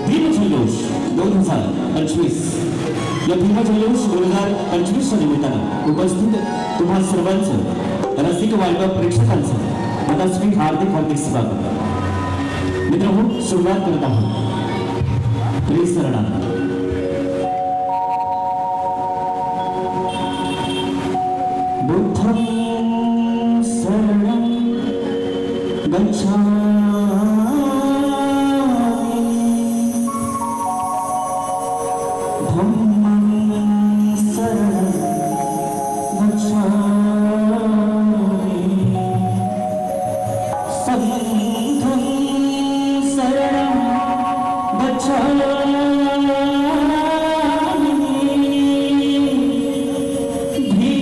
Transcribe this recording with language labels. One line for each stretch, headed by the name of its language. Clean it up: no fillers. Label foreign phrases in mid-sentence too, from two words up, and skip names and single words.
Marathi: भीम जल्लोष 2025. या भीम जल्लोष 2025च्या निमित्तानं उपस्थित तुम्हा सर्वांचं रसिक वाहिनी प्रेक्षकांचं मनस्वी हार्दिक हार्दिक स्वागत. मित्रांनो, सुरुवात करत आहोत त्रिसरणात.
Pali: बुद्धं शरणं गच्छामि, धम्मं शरणं गच्छामि, संघं शरणं गच्छामि,